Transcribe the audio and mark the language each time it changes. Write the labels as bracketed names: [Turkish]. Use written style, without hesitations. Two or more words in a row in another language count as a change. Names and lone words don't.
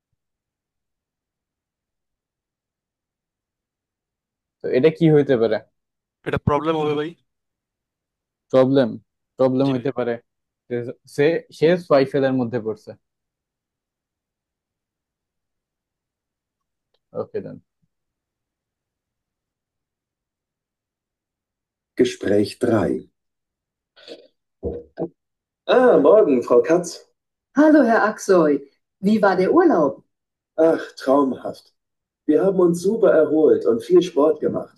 [Bangla] তো এটা কি হইতে পারে? এটা প্রবলেম হবে ভাই। প্রবলেম? প্রবলেম জি ভাই। হইতে পারে। সে সে সোয়াইফেলের মধ্যে পড়ছে। [English] okay then. [German] Gespräch 3. Ah, morgen, Frau Katz. Hallo, Herr Aksoy. Wie war der Urlaub? Ach, traumhaft. Wir haben uns super erholt und viel Sport gemacht.